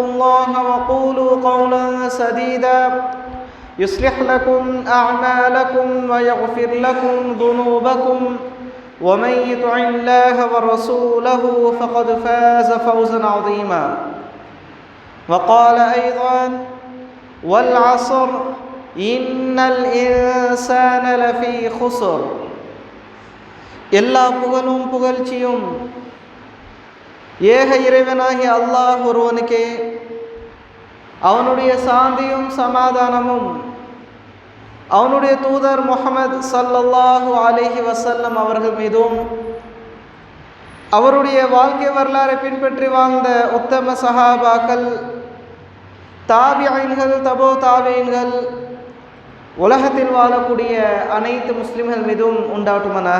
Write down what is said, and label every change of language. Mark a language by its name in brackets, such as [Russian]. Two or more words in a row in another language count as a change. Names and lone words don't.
[Arabic] الله وقولوا قولا سديدا يصلح لكم أعمالكم ويغفر لكم ذنوبكم ومن يطع الله ورسوله فقد فاز فوزا عظيما وقال أيضا والعصر إن الإنسان لفي خسر [Tamil] எல்லா புகழும் புகழ்ச்சியும் ஏக இறைவனாகிய அல்லாஹ் ஒருவனுக்கே, அவனுடைய சாந்தியும் சமாதானமும் அவனுடைய தூதர் முஹம்மது [Arabic] صلى الله عليه وسلم [Tamil] அவர்கள் மீதும், அவருடைய வாழ்க்கை வரலாறை பின்பற்றி வாழ்ந்த உத்தம சஹாபாக்கள், தாபிஈன்கள், தபோ தாபிஈன்கள், உலகத்தில் வாழக்கூடிய அனைத்து முஸ்லிம்கள் மீதும் உண்டாட்டுமனாக.